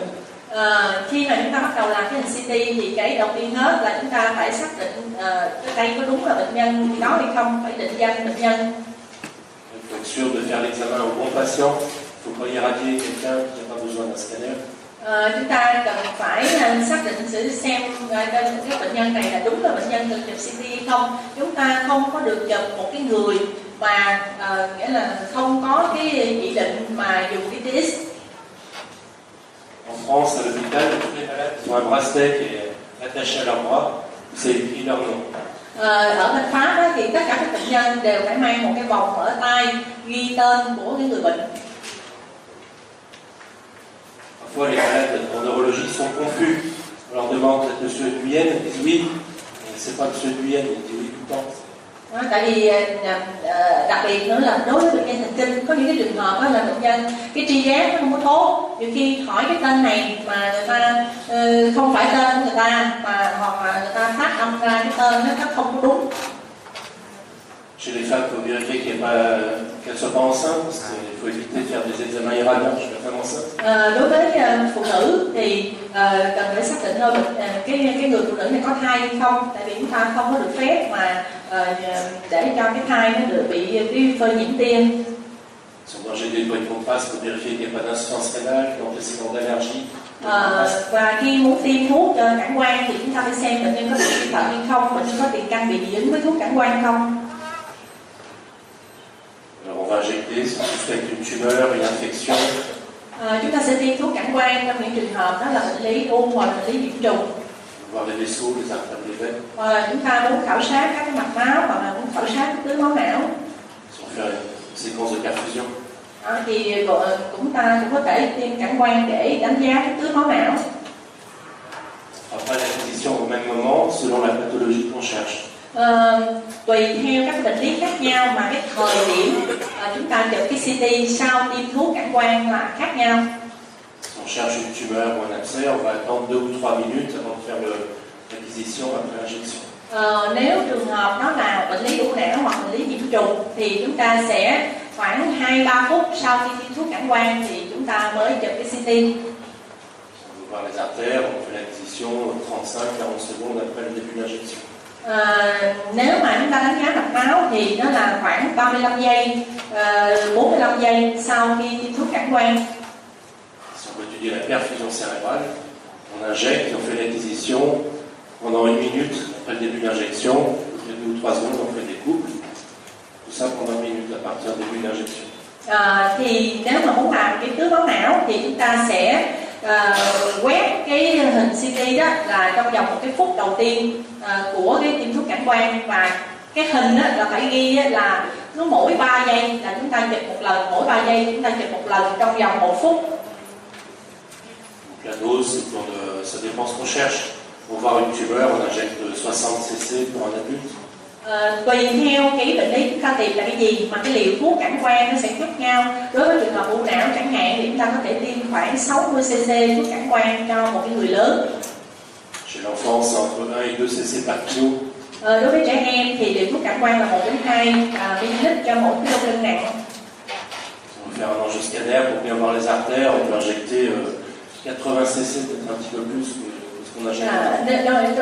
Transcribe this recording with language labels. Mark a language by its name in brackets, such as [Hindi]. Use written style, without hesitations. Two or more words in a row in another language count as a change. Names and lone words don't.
[Vietnamese] Khi mà chúng ta bắt đầu làm cái hình CT thì cái đầu tiên hết là chúng ta phải xác định cái đây có đúng là bệnh nhân đó hay không, phải định danh bệnh nhân. [French] Il faut être sûr de faire l'examen au bon patient. Il ne faut pas irradier quelqu'un qui n'a pas besoin d'un scanner. [Vietnamese] Chúng ta cần phải xác định sự xem cái bệnh nhân này là đúng là bệnh nhân cần chụp CT hay không. Chúng ta không có được chụp một cái người mà nghĩa là không có cái chỉ định mà dùng cái TX. [French] En France, à l'hôpital, tous les malades ont un bracelet qui est attaché à leur bras, c'est écrit leur nom. [Vietnamese] Ở bên Pháp đó, thì tất cả các bệnh nhân đều phải mang một cái vòng ở tay ghi tên của cái người bệnh. [French] Parfois, les malades en neurologie sont confus. On leur demande peut-être Monsieur Guyenne, ils disent oui, mais c'est pas Monsieur Guyenne, ils disent oui tout le temps. [Vietnamese] Tại vì đặc biệt nữa là đối với bệnh nhân thần kinh có những cái trường hợp đó là bệnh nhân cái tri giác nó không có tốt, nhiều khi hỏi cái tên này mà người ta không phải tên của người ta mà hoặc là người ta phát âm ra cái tên nó không có đúng. [French] Chez les femmes, il faut vérifier qu'elles ne soient pas enceintes, parce qu'il faut éviter de faire des examens irradiants chez la femme enceinte. [Vietnamese] Đối với phụ nữ thì cần phải xác định thôi cái người phụ nữ này có thai hay không, tại vì chúng ta không có được phép mà để cho cái thai nó được bị cái phơi nhiễm tia. [French] Si on doit injecter une pointe contraste pour vérifier qu'il n'y a pas d'insuffisance rénale, d'antécédent d'allergie. [Vietnamese] Và khi muốn tiêm thuốc cản quang thì chúng ta phải xem bệnh nhân có bị suy thận hay không, bệnh nhân có tiền căn bị dị ứng với thuốc cản quang không. [French] Alors on va injecter, si on suspecte une tumeur, une infection. [Vietnamese] Chúng ta sẽ tiêm thuốc cản quang trong những trường hợp đó là bệnh lý u hoặc bệnh lý nhiễm trùng. [French] Voir les vaisseaux, les artères, les veines. [Vietnamese] Hoặc là chúng ta muốn khảo sát các cái mạch máu hoặc là muốn khảo sát cái tưới máu não. [French] Si on fait une séquence de perfusion. [Vietnamese] Thì chúng ta cũng có thể tiêm cản quang để đánh giá cái tưới máu não. [French] Après l'acquisition au même moment, selon la pathologie qu'on cherche. [Vietnamese] Tùy theo các bệnh lý khác nhau mà cái thời điểm chúng ta chụp cái CT sau tiêm thuốc cản quang là khác nhau. [French] Si on cherche une tumeur ou un abcès, on va attendre 2 ou 3 minutes avant de faire l'acquisition après l'injection. [Vietnamese] Nếu trường hợp nó là bệnh lý u não hoặc bệnh lý nhiễm trùng thì chúng ta sẽ khoảng 2-3 phút sau khi tiêm thuốc cản quang thì chúng ta mới chụp cái CT. [French] On va voir les artères, on fait l'acquisition 35-40 secondes après le début de l'injection. [Vietnamese] Nếu mà chúng ta đánh giá mạch máu thì nó là khoảng 35 giây, 45 giây sau khi tiêm thuốc cản quang. [French] Si on veut étudier la perfusion cérébrale, on injecte et on fait l'acquisition pendant 1 minute après le début de l'injection. Toutes les 2 ou 3 secondes, on fait des couples. Tout ça pendant 1 minute à partir du début de l'injection. [Vietnamese] Thì nếu mà muốn làm cái tưới máu não thì chúng ta sẽ quét cái hình CT đó là trong vòng 1 cái phút đầu tiên của cái tiêm thuốc cản quang, và cái hình đó là phải ghi là cứ mỗi 3 giây là chúng ta chụp một lần, mỗi 3 giây chúng ta chụp một lần trong vòng 1 phút. [French] La dose, ça dépend ce qu'on cherche. Pour voir une tumeur, on injecte 60 cc pour un adulte. [Vietnamese] Tùy theo cái bệnh lý chúng ta tìm là cái gì mà cái liều thuốc cản quang nó sẽ khác nhau. Đối với trường hợp u não chẳng hạn thì chúng ta có thể tiêm khoảng 60 cc thuốc cản quang cho một cái người lớn. [French] Chez l'enfant, c'est entre 1 et 2 cc par kilo. [Vietnamese] Đối với trẻ em thì liều thuốc cản quang là 1 đến 2 ml cho mỗi kg nặng. [French] On va faire un angioscanner pour bien voir les artères. On peut injecter 80 cc, peut-être un petit peu plus que ce qu'on injecte.